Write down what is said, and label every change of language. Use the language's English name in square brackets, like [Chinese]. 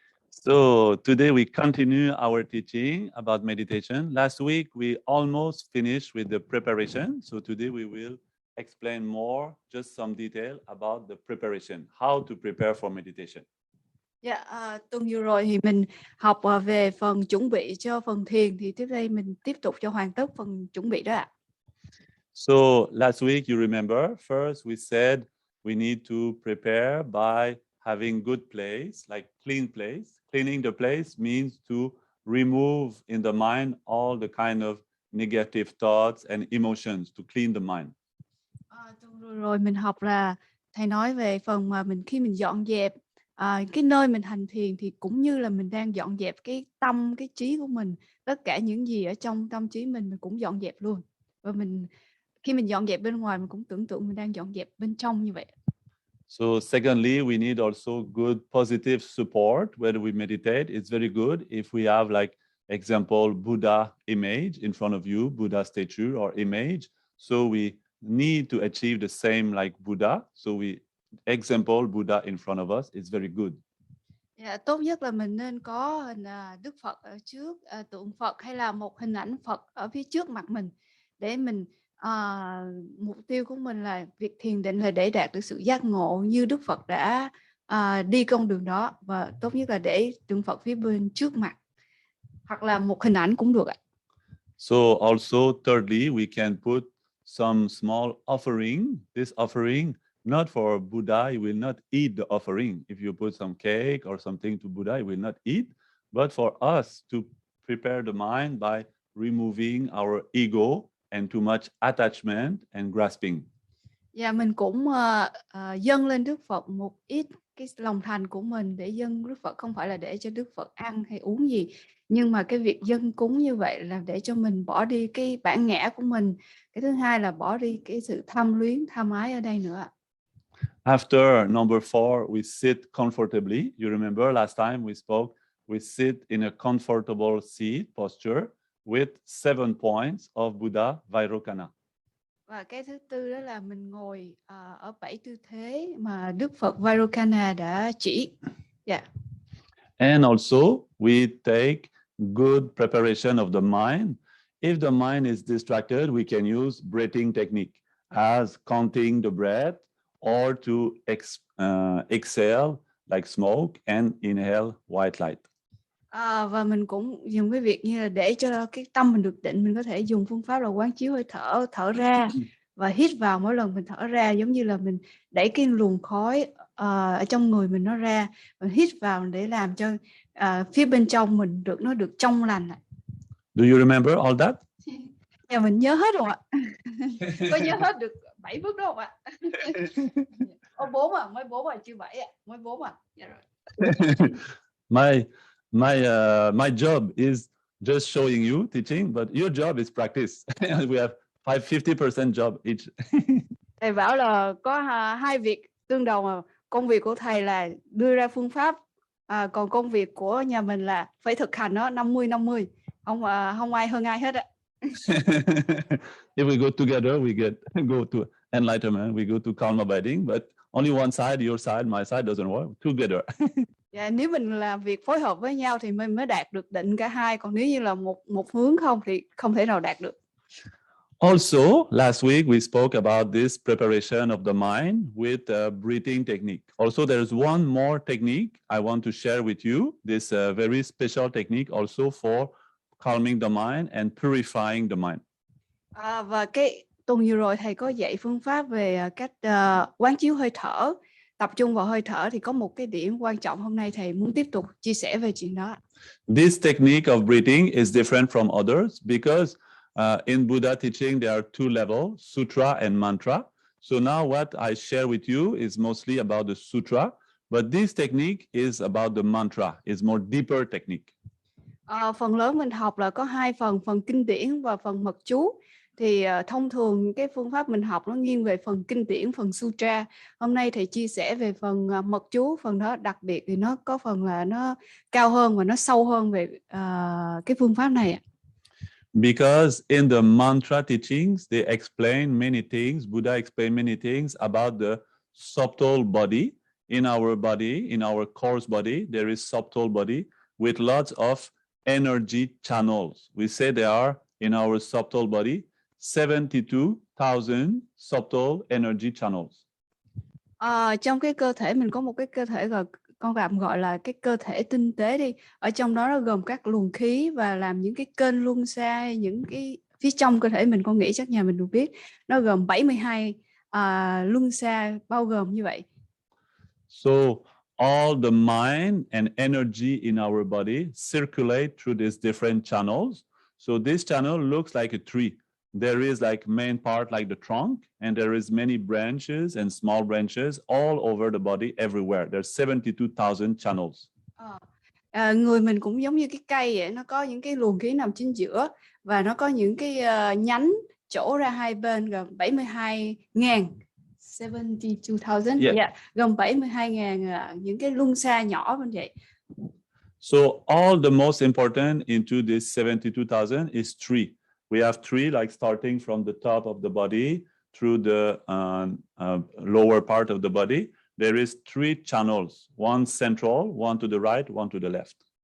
[English] So today we continue our teaching about meditation. Last week we almost finished with the preparation. So today we will explain more, just some detail about the preparation, how to prepare for meditation. [Vietnamese] Dạ, tuần vừa rồi thì mình học về phần chuẩn bị cho phần thiền, thì tiếp đây mình tiếp tục cho hoàn tất phần chuẩn bị đó ạ. [English] So last week you remember, first we said we need to prepare by having good place, like clean place. Cleaning the place means to remove in the mind all the kind of negative thoughts and emotions, to clean the mind. [Vietnamese] Tuần vừa rồi mình học là thầy nói về phần mà khi mình dọn dẹp cái nơi mình hành thiền, thì cũng như là mình đang dọn dẹp cái tâm, cái trí của mình, tất cả những gì ở trong tâm trí mình cũng dọn dẹp luôn. Và khi mình dọn dẹp bên ngoài, mình cũng tưởng tượng mình đang dọn dẹp bên trong như vậy. [English] So secondly, we need also good positive support when we meditate. It's very good if we have, like, example, Buddha image in front of you, Buddha statue or image. So we need to achieve the same like Buddha. So we example Buddha in front of us is very good. [Vietnamese] Yeah, tốt nhất là mình nên có hình Đức Phật ở trước, tượng Phật hay là một hình ảnh Phật ở phía trước mặt mình, để mình mục tiêu của mình là việc thiền định là để đạt được sự giác ngộ như Đức Phật đã đi con đường đó, và tốt nhất là để tượng Phật phía bên trước mặt, hoặc là một hình ảnh cũng được ạ. [English] So also thirdly, we can put some small offering. This offering not for Buddha, he will not eat the offering. If you put some cake or something to Buddha, he will not eat, but for us to prepare the mind by removing our ego and too much attachment and grasping. [Vietnamese] Và mình cũng dâng lên Đức Phật một ít cái lòng thành của mình để dâng Đức Phật, không phải là để cho Đức Phật ăn hay uống gì, nhưng mà cái việc dâng cúng như vậy là để cho mình bỏ đi cái bản ngã của mình. Cái thứ hai là bỏ đi cái sự tham luyến, tham ái ở đây nữa. [English] After number 4, we sit comfortably. You remember last time we spoke, we sit in a comfortable seat posture with 7 points of Buddha Vairocana. [Vietnamese] Và cái thứ tư đó là mình ngồi ở 7 tư thế mà Đức Phật Vairocana đã chỉ. [English] Yeah. And also we take good preparation of the mind. If the mind is distracted, we can use breathing technique as counting the breath, or to exhale like smoke and inhale white light. [Vietnamese] Và mình cũng dùng cái việc như là để cho cái tâm mình được định, mình có thể dùng phương pháp là quán chiếu hơi thở, thở ra và hít vào mỗi lần mình thở ra, giống như là mình đẩy cái luồng khói ở trong người mình nó ra, mình hít vào để làm cho phía bên trong mình nó được trong lành. [English] Do you remember all that? [Vietnamese] Dạ, mình nhớ hết rồi ạ. Có nhớ hết được 7 bước đó không ạ? 4 à, mới 4 à, chưa 7 ạ, mới 4 à. Dạ rồi. [English] My job is just showing you teaching, but your job is practice. We have 50% job each. [Vietnamese] Thầy bảo là có hai việc tương đồng, mà công việc của thầy là đưa ra phương pháp, còn công việc của nhà mình là phải thực hành nó 50-50, không ai hơn ai hết ạ. [English] If we go together, we go to enlightenment, we go to calm abiding, but only one side, your side, my side doesn't work together. [Vietnamese] Dạ, nếu mình làm việc phối hợp với nhau thì mình mới đạt được định cả hai, còn nếu như là một hướng không thì không thể nào đạt được. [English] Also, last week we spoke about this preparation of the mind with breathing technique. Also, there's one more technique I want to share with you. This very special technique also for calming the mind and purifying the mind. [Vietnamese] Và cái tuần vừa rồi thầy có dạy phương pháp về cách quán chiếu hơi thở, tập trung vào hơi thở, thì có một cái điểm quan trọng hôm nay thầy muốn tiếp tục chia sẻ về chuyện đó. [English] This technique of breathing is different from others because in Buddha teaching there are 2 levels, sutra and mantra. So now what I share with you is mostly about the sutra, But this technique is about the mantra. It's more deeper technique. [Vietnamese] Phần lớn mình học là có hai phần, phần kinh điển và phần mật chú. Thì thông thường cái phương pháp mình học nó nghiêng về phần kinh điển, phần sutra. Hôm nay thầy chia sẻ về phần mật chú, phần đó đặc biệt thì nó có phần là nó cao hơn và nó sâu hơn về cái phương pháp này. [English] Because in the mantra teachings, they explain many things. Buddha explained many things about the subtle body. In our body, in our coarse body, there is subtle body with lots of energy channels. We say there are, in our subtle body, 72,000 subtle energy channels. [Vietnamese] Trong cái cơ thể mình có một cái cơ thể con tạm gọi là cái cơ thể tinh tế đi. Ở trong đó nó gồm các luồng khí và làm những cái kênh luân xa, những cái phía trong cơ thể mình, con nghĩ chắc nhà mình được biết. Nó gồm 72 luân xa bao gồm như vậy. [English] So all the mind and energy in our body circulate through these different channels. So this channel looks like a tree. There is like main part like the trunk, and there is many branches and small branches all over the body everywhere. There's 72,000 channels. [Vietnamese] Người mình cũng giống như cái cây vậy, nó có những cái luồng khí nằm chính giữa và nó có những cái nhánh chỗ ra hai bên gồm 72.000. 72,000, gồm 72.000 những cái luân xa nhỏ như vậy. [English] So all the most important into this 72,000 is three. We have three, like starting from the top of the body through the lower part of the body. There is three channels, one central, one to the right, one to the left.